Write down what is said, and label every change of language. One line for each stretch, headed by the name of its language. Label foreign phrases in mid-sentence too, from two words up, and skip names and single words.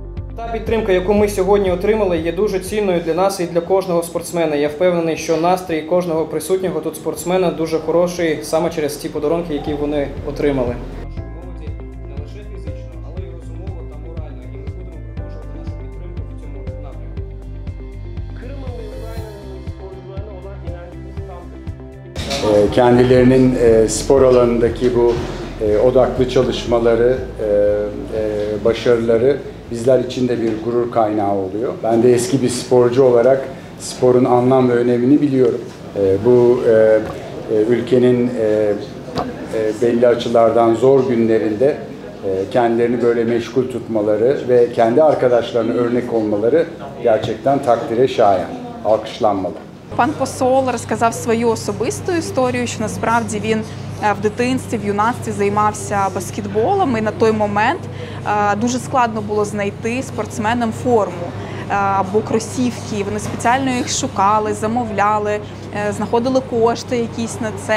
Ukrainian: Та підтримка, яку ми сьогодні отримали, є дуже цінною для нас і для кожного спортсмена. Я впевнений, що настрій кожного присутнього тут спортсмена дуже хороший саме через ті подарунки, які вони отримали. Молоді не лише фізично, але й розумово та морально. І ми будемо продовжувати нашу підтримку в цьому напрямку.
Turkish: Kendilerinin spor alanındaki bu odaklı çalışmaları, başarıları bizler için de bir gurur kaynağı oluyor. Ben de eski bir sporcu olarak sporun anlam ve önemini biliyorum. Bu ülkenin belli açılardan zor günlerinde kendilerini böyle meşgul tutmaları ve kendi arkadaşlarına örnek olmaları gerçekten takdire şayan, alkışlanmalı.
Ukrainian: Пан посол розказав свою особисту історію, що насправді він в дитинстві, в юнацтві займався баскетболом, і на той момент дуже складно було знайти спортсменам форму або кросівки. Вони спеціально їх шукали, замовляли, знаходили кошти якісь на це.